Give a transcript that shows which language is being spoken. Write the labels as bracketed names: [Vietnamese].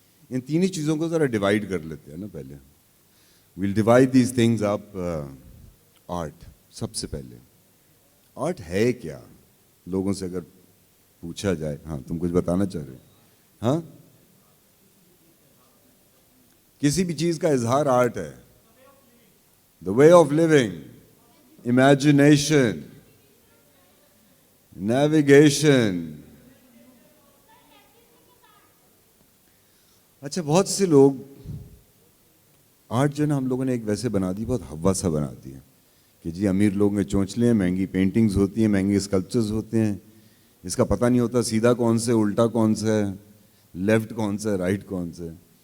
[Urdu] ان تینی چیزوں کو ذرا ڈیوائڈ کر لیتے ہیں نا. پہلے [English] Well divide these things up. [Urdu] Art سب سے پہلے، آرٹ ہے کیا؟ لوگوں سے اگر پوچھا جائے. ہاں تم کچھ بتانا چاہ رہے ہو؟ ہاں، کسی بھی چیز کا اظہار آرٹ ہے. [English] The way of living, imagination, navigation. [Urdu] اچھا، بہت سے لوگ آرٹ جو ہے نا ہم لوگوں نے ایک ویسے بنا دی، بہت ہوا سا بنا دیا کہ جی امیر لوگ میں چونچلے ہیں، مہنگی پینٹنگز ہوتی ہیں، مہنگے اسکلپچرز ہوتے ہیں، اس کا پتہ نہیں ہوتا سیدھا کون سے، الٹا کون سا ہے، لیفٹ کون سا ہے، رائٹ کون سا ہے.